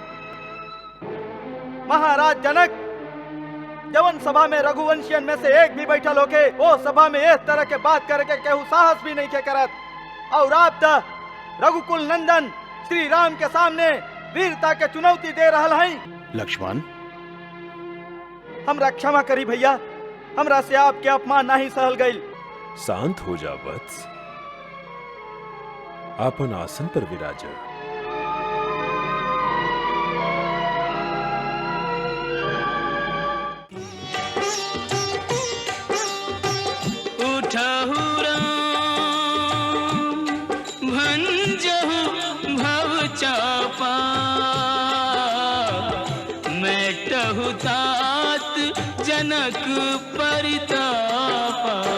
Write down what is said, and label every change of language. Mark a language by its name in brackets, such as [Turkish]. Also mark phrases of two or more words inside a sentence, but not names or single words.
[Bhojpuri] महाराज जनक जवन सभा में रघुवंशियन में से एक भी बैठल होके वो सभा में इस तरह के बात करके केहू साहस भी नहीं के करत, और आप तो रघुकुल नंदन श्री राम के सामने वीरता के चुनौती दे रहल हैं। लक्ष्मण, हमरा क्षमा करी भैया, हमरा से आपके अपमान नहीं सहल गई। शांत हो जा वत्स, आपन आसन पर विराज। [Awadhi] उठहु राम भंजहु भव चापा, मेटहु तात जनक परितापा।